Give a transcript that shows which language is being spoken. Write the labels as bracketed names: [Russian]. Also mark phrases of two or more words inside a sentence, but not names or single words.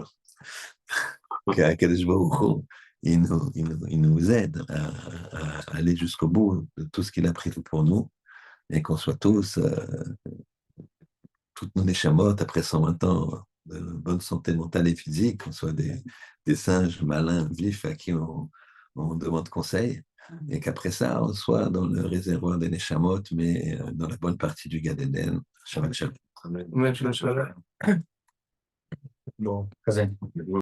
[French] Qu' [Hebrew] הקדוש ברוך הוא, [French] il nous aide à aller jusqu'au bout de tout ce qu'il a prévu pour nous et qu'on soit tous, toutes nos neshamot, après 120 ans de bonne santé mentale et physique, qu'on soit des singes malins, vifs, à qui on demande conseil, et qu'après ça, on soit dans le réservoir des neshamot, mais dans la bonne partie du [Hebrew] גן עדן. שבת שלום. אמן. שלום. [French] Bon, très bien.